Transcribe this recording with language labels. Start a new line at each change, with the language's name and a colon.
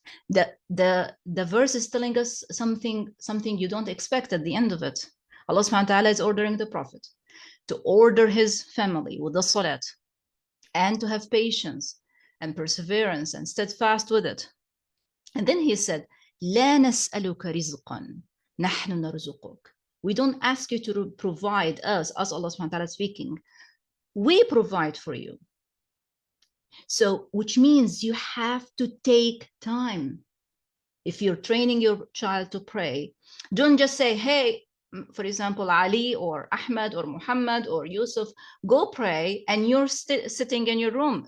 English: The verse is telling us something you don't expect at the end of it. Allah subhanahu wa ta'ala is ordering the Prophet to order his family with the salat and to have patience and perseverance and steadfast with it. And then he said,
Arabic: لا نسألك رزقا نحن نرزقك.
English: We don't ask you to provide us, as Allah subhanahu wa ta'ala speaking. We provide for you. So, which means you have to take time. If you're training your child to pray, don't just say, hey, for example, Ali or Ahmed or Muhammad or Yusuf, go pray and you're sitting in your room.